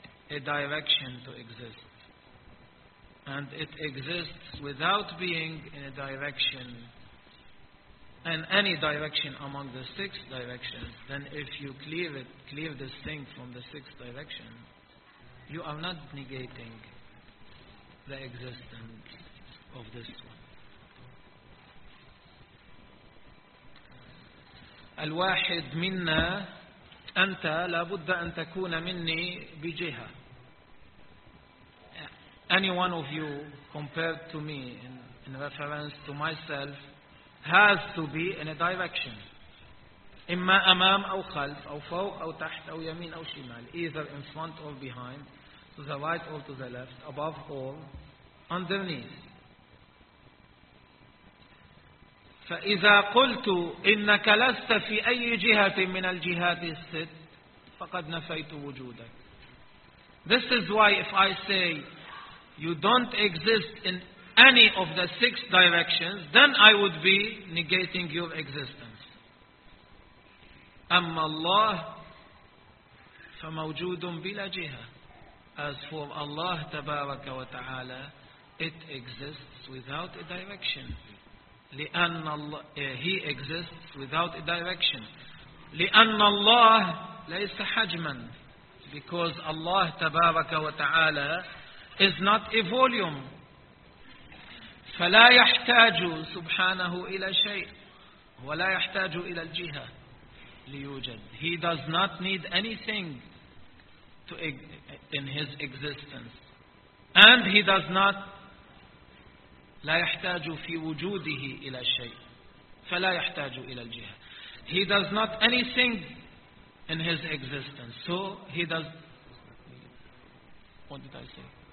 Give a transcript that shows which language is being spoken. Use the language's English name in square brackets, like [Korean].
[English] a direction to exist. And it exists without being in a direction, and any direction among the six directions, then if you clear this thing from the six directions, you are not negating the existence of this one. [Arabic] الواحد منا أنت لابد أن تكون مني بجهة. [English] Any one of you compared to me in reference to myself has to be in a direction. [Arabic] إما أمام أو خلف أو فوق أو تحت أو يمين أو شمال. [English] Either in front or behind, to the right or to the left, above or underneath. [Arabic] فإذا قلت إنك لست في أي جهة من الجهات الست فقد نفيت وجودك. [English] This is why if I say you don't exist in any of the six directions, then I would be negating your existence. [Arabic] أما الله فموجود بلا جهة. [English] As for Allah [Arabic] تبارك وتعالى, [English] it exists without a direction. [Arabic] لأن الله, [English] he exists without a direction. [Arabic] لأن الله ليس حجما. [English] Because Allah [Arabic] تبارك وتعالى [English] is not a volume. [Arabic] فلا يحتاج سبحانه إلى شيء ولا يحتاج إلى الجهة ليوجد. [English] He does not need anything to in his existence. And he does not [Arabic] لا يحتاج في وجوده إلى شيء فلا يحتاج إلى الجهة. [English] He does not anything in his existence. So he does... What did I say?